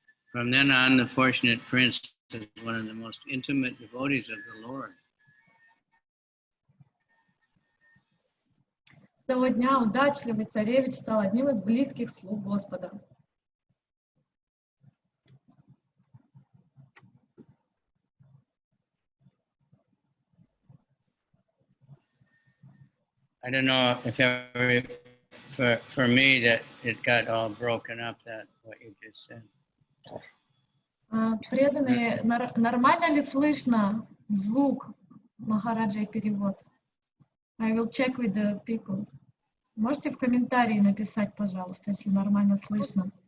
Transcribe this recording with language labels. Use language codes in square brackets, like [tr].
[en] From then on, the fortunate prince is one of the most intimate devotees of the Lord. [ru] С того дня удачливый царевич стал одним из близких слуг Господа. [en] I don't know if ever, for me, that it got all broken up, that what you just said. [ru] Преданные, нормально ли слышно звук Махараджа и перевод? [en] I will check with the people. [ru] Можете в комментарии написать, пожалуйста, если нормально слышно.